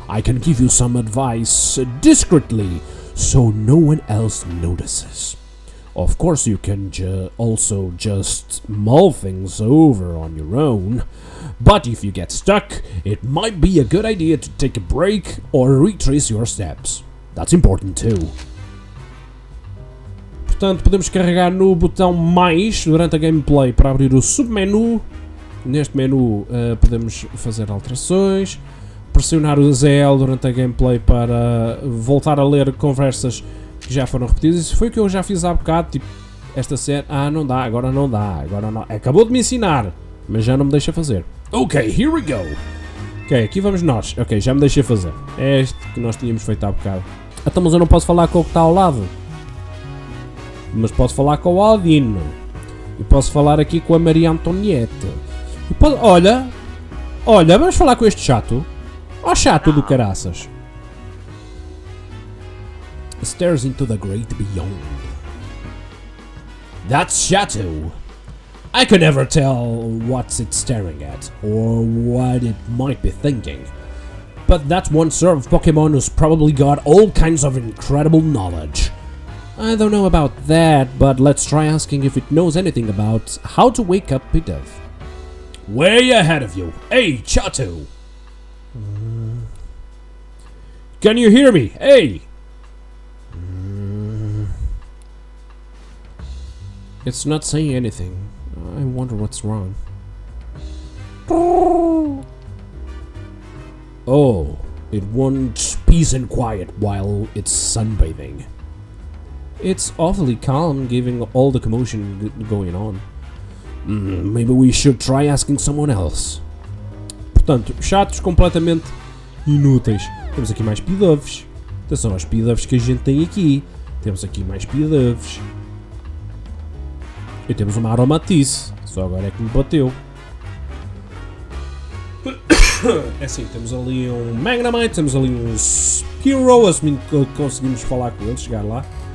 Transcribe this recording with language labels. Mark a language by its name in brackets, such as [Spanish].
[English] I can give you some advice discreetly so no one else notices. Of course, you can also just mull things over on your own. But if you get stuck, it might be a good idea to take a break or retrace your steps. That's important too. [Portuguese] Portanto, podemos carregar no botão mais durante a gameplay para abrir o submenu. Neste menu podemos fazer alterações. Pressionar o ZL durante a gameplay para voltar a ler conversas que já foram repetidas. Isso foi o que eu já fiz há bocado. Tipo, esta cena. Ah, não dá, agora não dá. Agora não. Acabou de me ensinar, mas já não me deixa fazer. Ok, [English] here we go. [Portuguese] Ok, aqui vamos nós. Ok, já me deixei fazer. É este que nós tínhamos feito há bocado. Então, mas eu não posso falar com o que está ao lado. Mas posso falar com o Aldino. E posso falar aqui com a Maria Antoniette. E posso... Olha, vamos falar com este chato. Ó chato do caraças. [English] Stares into the great beyond. That's Chateau. I can never tell what's it staring at, or what it might be thinking. But that's one sort of Pokemon who's probably got all kinds of incredible knowledge. I don't know about that, but let's try asking if it knows anything about how to wake up Pidove. Way ahead of you. Hey, Chateau! Can you hear me? Hey! It's not saying anything. I wonder what's wrong. Oh, it wants peace and quiet while it's sunbathing. It's awfully calm given all the commotion going on. Maybe we should try asking someone else. [Portuguese] Portanto, chatos completamente inúteis. Temos aqui mais Pidoves. Atenção aos Pidoves que a gente tem aqui. Temos aqui mais Pidoves. E temos uma Aromatice. Só agora é que me bateu. É assim, temos ali um Magnemite, temos ali um Spearow, assumindo que conseguimos falar com ele, chegar lá.